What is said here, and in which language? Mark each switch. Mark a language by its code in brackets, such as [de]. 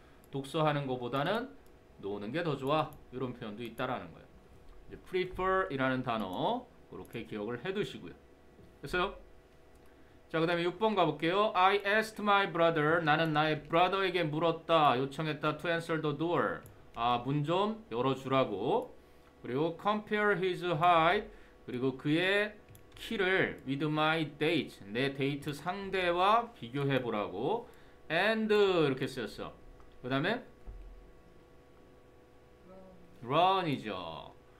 [ko] 독서하는 것보다는 노는 게 더 좋아. 이런 표현도 있다라는 거예요. 이제 prefer 이라는 단어 그렇게 기억을 해두시고요. 됐어요? 자, 그 다음에 6번 가볼게요. [en] I asked my brother, [ko] 나는 나의 brother에게 물었다, 요청했다. [en] to answer the door, [ko] 문 좀 열어주라고. 그리고 [en] compare his height, [ko] 그리고 그의 키를 [en] with my date, [ko] 내 데이트 상대와 비교해보라고. and 이렇게 쓰였어. 그 다음에 run이죠.